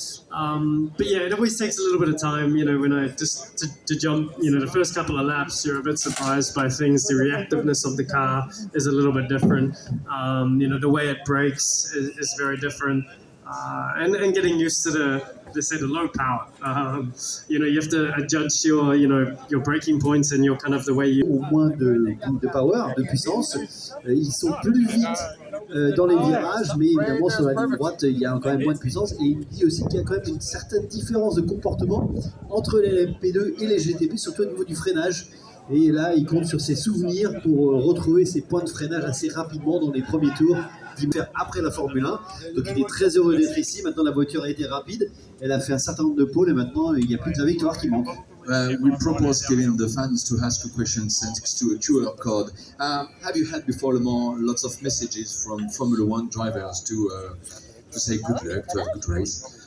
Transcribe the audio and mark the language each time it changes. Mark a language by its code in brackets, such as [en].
[en] But it always takes a little bit of time, when I just to jump, the first couple of laps, you're a bit surprised by things. The reactiveness of the car is a little bit different. The way it brakes is very different. And getting used to the low power. You have to adjust your braking points and your kind of the way you... [fr] Au moins de power, de puissance. Ils sont plus vite dans les virages, mais évidemment sur la ligne droite, il y a quand même moins de puissance. Et il dit aussi qu'il y a quand même une certaine différence de comportement entre les LMP2 et les GTP, surtout au niveau du freinage. Et là, il compte sur ses souvenirs pour retrouver ses points de freinage assez rapidement dans les premiers tours d'hiver après la Formule 1. Donc il est très heureux d'être ici. Maintenant, la voiture a été rapide. Elle a fait un certain nombre de pôles et maintenant, il n'y a plus que la victoire qui manque. [en] We propose giving the fans to ask you questions thanks to a QR code. Have you had before Le Mans lots of messages from Formula 1 drivers to say good luck, to have a good race?